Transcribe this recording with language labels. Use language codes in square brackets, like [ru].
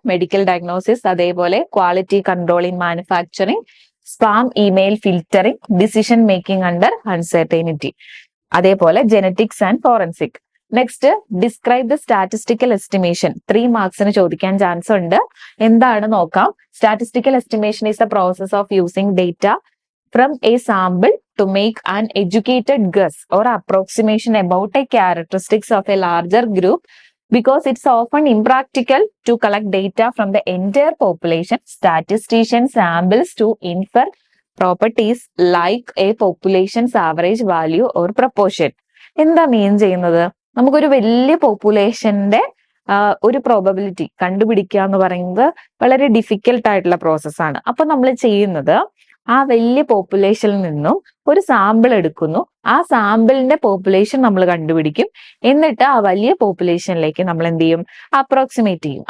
[en] Medical diagnosis, അതേപോലെ quality control in manufacturing, spam email filtering, decision making under uncertainty, അതേപോലെ genetics and forensic. Next, describe the statistical estimation. [ml] 3 മാർക്സിന് ചോദിക്കാൻ chance ഉണ്ട്. എന്താണ് നോക്കാം. [en] Statistical estimation is the process of using data from a sample to make an educated guess or approximation about a characteristics of a larger group. Because it's often impractical to collect data from the entire population, statisticians samples to infer properties like a population's average value or proportion. [ml] എന്താ മീൻ ചെയ്യുന്നത്? നമുക്കൊരു വലിയ പോപ്പുലേഷന്റെ ഒരു probability കണ്ടുപിടിക്കുക എന്ന് പറയുന്നത് വളരെ difficult ആയിട്ടുള്ള പ്രോസസ്സാണ്. അപ്പൊ നമ്മൾ ചെയ്യുന്നത് ആ വലിയ പോപ്പുലേഷനിൽ നിന്നും ഒരു സാമ്പിൾ എടുക്കുന്നു. ആ സാമ്പിളിന്റെ പോപ്പുലേഷൻ നമ്മൾ കണ്ടുപിടിക്കും. എന്നിട്ട് ആ വലിയ പോപ്പുലേഷനിലേക്ക് നമ്മൾ എന്ത് ചെയ്യും? അപ്രോക്സിമേറ്റ് ചെയ്യും.